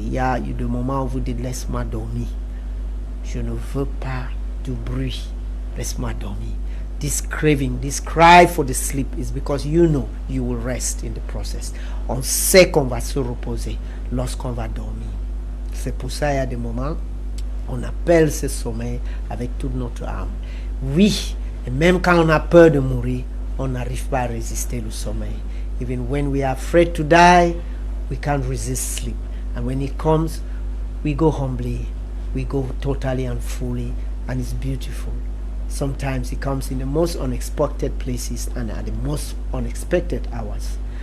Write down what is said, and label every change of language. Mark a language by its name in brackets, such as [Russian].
[French] Yeah, du moment où vous dites laisse-moi dormir. Je ne veux pas du bruit. Laisse-moi dormir. [English] This craving, this cry for the sleep is because you know you will rest in the process. [French] On sait qu'on va se reposer lorsqu'on va dormir. C'est pour ça, il y a des moments, on appelle ce sommeil avec toute notre âme. Oui, et même quand on a peur de mourir, on n'arrive pas à résister le sommeil. [English] Even when we are afraid to die, we can't resist sleep. And when it comes, we go humbly, we go totally and fully, and it's beautiful. Sometimes it comes in the most unexpected places and at the most unexpected hours.